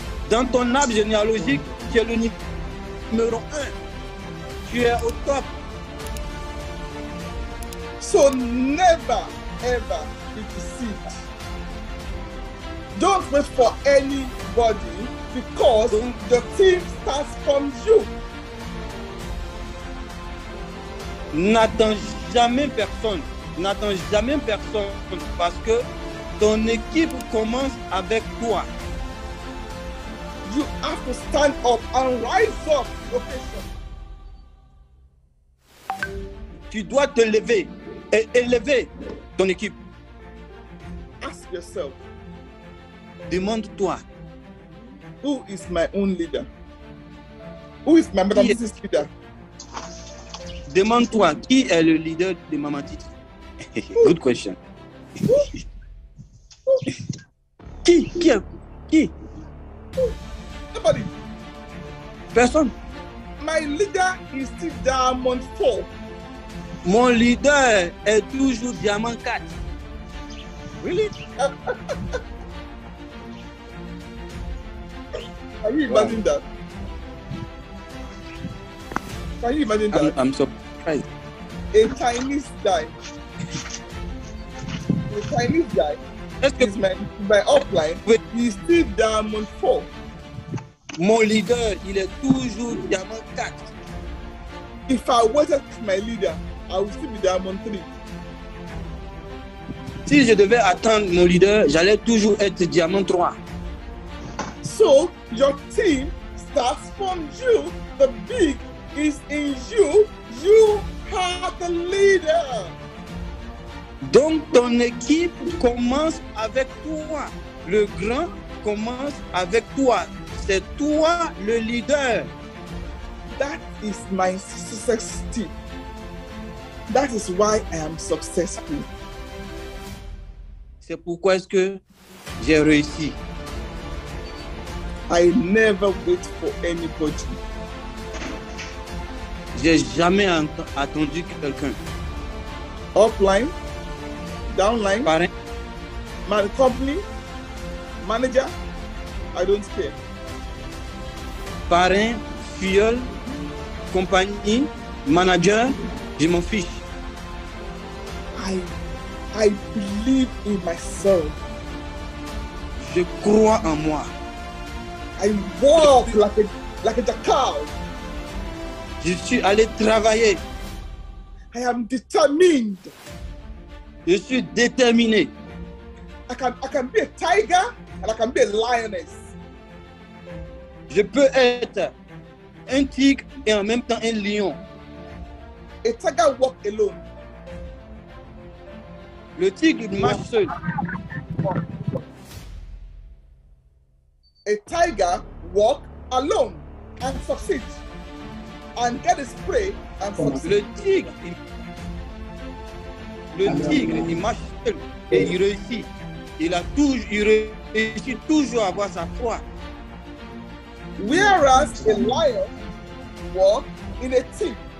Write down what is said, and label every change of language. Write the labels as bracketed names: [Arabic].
[French] Dans ton arbre généalogique, tu es le numéro 1. Tu es au top. [English] So never ever be deceived. Don't wait for anybody because the team starts from you. [French] N'attends jamais personne. N'attends jamais personne parce que ton équipe commence avec toi. [English] You have to stand up and rise up, location. [French] Tu dois te lever et élever ton équipe. [English] Ask yourself, [French] Demande-toi, [English] who is my own leader? Who is my Madam Mrs. leader? [French] demande-toi, qui est le leader de Maman Titi? [English] Good question. [French] Qui? [English] Nobody. [French] Personne. [English] My leader is still Diamond 4. [French] Mon leader est toujours Diamant 4. [English] Really? Can you imagine that? Can you imagine that? I'm surprised. A Chinese guy. A Chinese guy [French] Est-ce que [English] is my upline. [French] Oui. [English] He's still Diamond 4. [French] mon leader, il est toujours Diamant 4? [English] If I wasn't my leader, I would still be Diamond 3. [French] Si je devais attendre mon leader, j'allais toujours être Diamant 3. [English] So your team starts from you. The big is in you. You are the leader. [French] Donc ton équipe commence avec toi. Le grand commence avec toi. C'est toi le leader. [English] That is my success tip. That is why I am successful. [French] C'est pourquoi est-ce que j'ai réussi. [English] I never wait for anybody. [French] J'ai jamais attendu quelqu'un. [English] Upline, downline, [French] Parrain, [English] my company, manager, I don't care. [French] parrain, filleul, compagnie, manager, je m'en fiche. [English] I believe in myself. [French] Je crois en moi. [English] I walk like a jackal. [French] Je suis allé travailler. [English] I am determined. [French] Je suis déterminé. [English] I can be a tiger and I can be a lioness. [French] Je peux être un tigre et en même temps un lion. [English] A tiger walk alone. [French] Le tigre il marche seul. [English] A tiger walk alone and succeed and get his prey and succeed. [French] Le tigre, il marche seul et il réussit. Il réussit toujours à avoir sa proie. [English] Whereas a lion walk in a team.